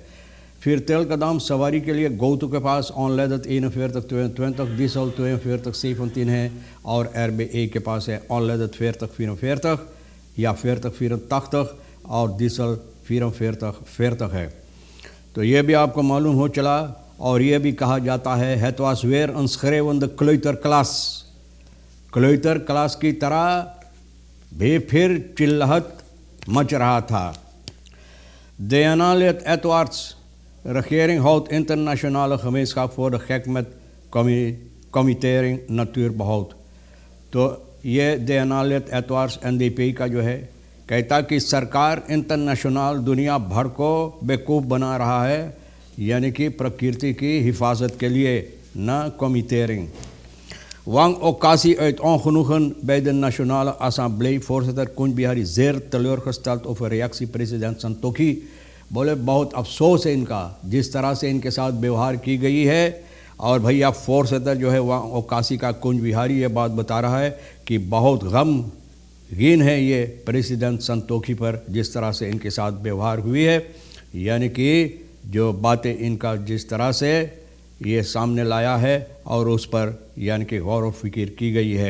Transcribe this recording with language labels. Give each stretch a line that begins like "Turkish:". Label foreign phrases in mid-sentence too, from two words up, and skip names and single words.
Caribbean Hindustani: फिर तेल का दाम सवारी के लिए गोतु के पास ऑनलेदत 41,22, diesel 42,17 है और RBA के पास है ऑनलेदत 40,44 या 40,84 और diesel 44,40 है। तो ये भी आपको मालूम हो चला। और ये भी कहा जाता है
Dutch: het was weer een schreeuwende kleuterklas, kleuterklas
Caribbean Hindustani: की तरह भी फिर चिल्लहट मच रहा था।
Dutch: Diana Edwards, regering houdt internationale gemeenschap voor de gek met committering natuurbehoud।
Caribbean Hindustani: तो ये Diana Edwards NDP का जो है कहता कि सरकार इंटरनेशनल दुनिया भर को बेवकूफ़ बना रहा है, यानी कि प्रकृति की हिफाजत के लिए, न committering।
Dutch: Wang Okasi uit ongenoegen bij de Nationale Assemblée, voorzitter Koen Bihari, zeer teleurgesteld over reactie president संतोखी।
Caribbean Hindustani: बोले बहुत अफसोस है इनका जिस तरह से इनके साथ व्यवहार की गई है। और भैया फोर्सिटर जो है वहाँ ओकासी का कुंज बिहारी ये बात बता रहा है कि बहुत गमगीन है ये प्रेसिडेंट संतोखी पर जिस तरह से इनके साथ व्यवहार हुई है, यानी कि जो बातें इनका जिस तरह से ये सामने लाया है और उस पर यानी कि गौर व फिक्र की गई है।